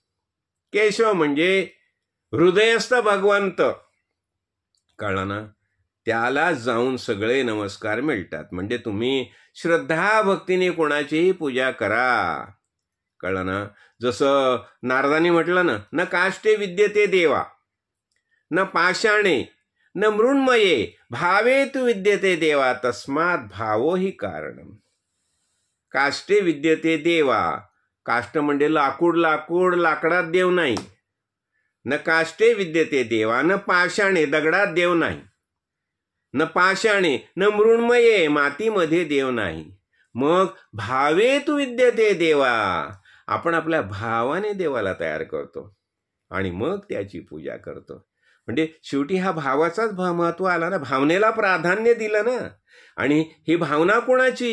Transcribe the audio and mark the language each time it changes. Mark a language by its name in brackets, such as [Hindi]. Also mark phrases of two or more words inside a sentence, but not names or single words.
[Marathi] केशव म्हणजे हृदयस्थ भगवंत. कळलं ना? त्याला जाऊन सगळे नमस्कार मिळतात. म्हणजे तुम्ही श्रद्धा भक्तीने कोणाचीही पूजा करा. कळलं ना? जसं नारदांनी म्हटलं ना, [Sanskrit] न काष्टे विद्यते देवा न पाषाणे न मृण्मये भावेतु विद्यते देवा तस्मात भावो हि कारणम. काष्टे विद्यते देवा. [Marathi] काष्ट म्हणजे लाकूड, लाकडात देव नाही. [Sanskrit] न काष्टे विद्यते देवा न पाषाणे, [Marathi] दगडात देव नाही. [Sanskrit] न पाषाणे न मृण्मये, [Marathi] मातीमध्ये देव नाही. [Sanskrit] मग भावेतु विद्यते देवा. [Marathi] आपण आपल्या भावाने देवाला तयार करतो आणि मग त्याची पूजा करतो. म्हणजे शेवटी हा भावाचाच महत्व आला ना, भावनेला प्राधान्य दिलं ना. आणि ही भावना कोणाची?